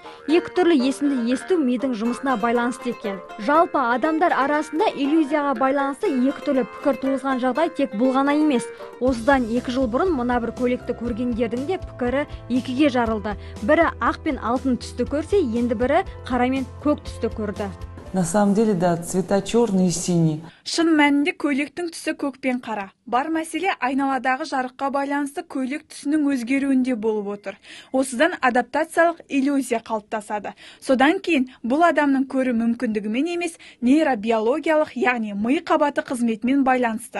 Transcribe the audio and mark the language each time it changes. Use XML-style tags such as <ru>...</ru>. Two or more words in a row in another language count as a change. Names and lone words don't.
<kk>Екі түрлі есімді есту мидың жұмысына байланысты екен. Жалпы адамдар арасында иллюзияға байланысты екі түрлі пікір туғызған жағдай тек бұл ғана емес. Осыдан 2 жыл бұрын мына бір көйлекті көргендердің де пікірі екіге жарылды. Бірі ақ пен алтын түсті көрсе, енді бірі қара мен көк түсті көрді.</kk> <ru>На самом деле, да, цвета черный и синий.</ru> <kk>Шын мәнінде көйлектің түсі көк пен қара. Бар мәселе айналадағы жарыққа байланысты көйлек түсінің өзгеруінде болып отыр. Осыдан адаптациялық иллюзия қалыптасады. Содан кейін бұл адамның көру мүмкіндігімен емес, нейробиологиялық, яғни ми қабаты қызметімен байланысты.</kk>